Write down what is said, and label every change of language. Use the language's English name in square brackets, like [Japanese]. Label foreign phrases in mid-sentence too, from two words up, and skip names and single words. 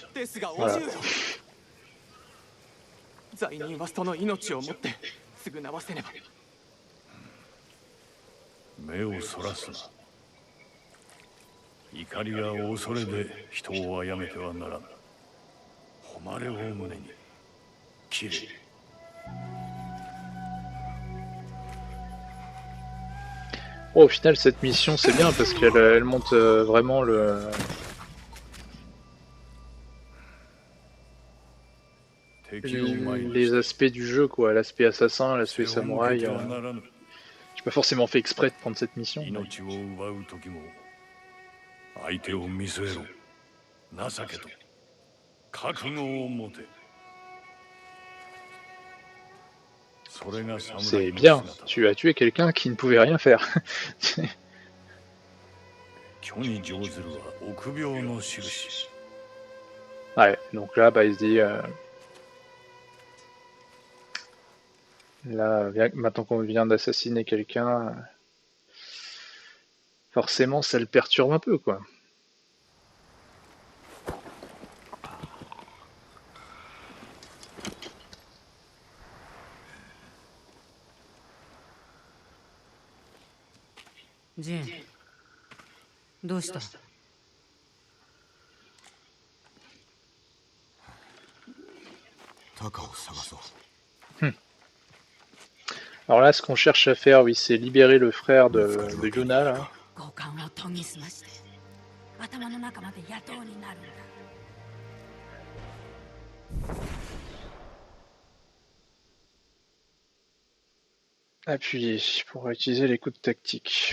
[Japanese] ですがおじゅうよ、罪人はその命をもって償わせねば。目をそらすな。怒りや恐れで人を殺めてはならん。誉れを胸に切れ。 [French] Oh, au final, cette mission c'est bien parce qu'elle elle monte vraiment les aspects du jeu, quoi. L'aspect assassin, l'aspect samouraï. J'ai pas forcément fait exprès de prendre cette mission. Mais... [Japanese] 相手を見据えろ。情けと覚悟を持て。 [French] C'est bien, tu as tué quelqu'un qui ne pouvait rien faire. Ouais, donc là, bah, il se dit... Là, maintenant qu'on vient d'assassiner quelqu'un, forcément, ça le perturbe un peu, quoi. [Japanese] Jin, どうした？タカを探そう。 [French] Alors là, ce qu'on cherche à faire, oui, c'est libérer le frère de Yuna, là. Appuyer pour utiliser les coups de tactique.